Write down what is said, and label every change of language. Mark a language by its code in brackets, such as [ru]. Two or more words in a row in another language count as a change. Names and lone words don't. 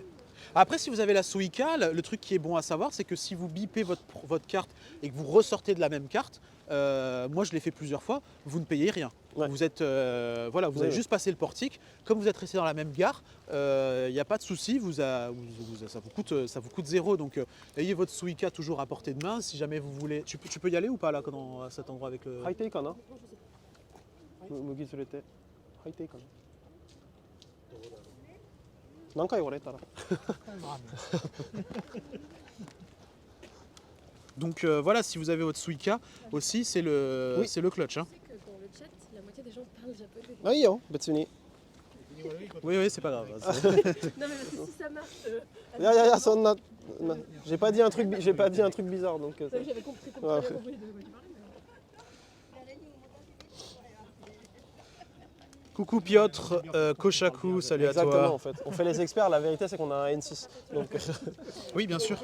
[fr] Après, si vous avez la Suica, le truc qui est bon à savoir, c'est que si vous bipez votre carte et que vous ressortez de la même carte, moi je l'ai fait plusieurs fois, vous ne payez rien. Ouais. Vous êtes, vous avez juste passé le portique. Comme vous êtes resté dans la même gare, il n'y a pas de souci, ça vous coûte zéro. Donc ayez votre Suica toujours à portée de main. Si jamais vous voulez, tu peux y aller ou pas là à cet endroit avec le. [ja] 入っていいかな麦連れて入っていいかな何回俺たら [fr] Donc voilà, si vous avez votre Suica aussi, c'est le clutch. Hein. Tu sais que dans le chat, la moitié des gens parlent japonais. [ja] あいいよ別に [fr] Oui, c'est pas grave. Non, mais parce que si ça marche. [ja] いやいやいやそんな [fr] j'ai pas dit un truc bizarre donc J'avais compris comme Ouais. ça, compris de quoi tu parlais. Coucou Piotr, Koshaku, salut exactement à toi. en fait. On fait les experts, la vérité c'est qu'on a un N6. Donc Oui, bien sûr.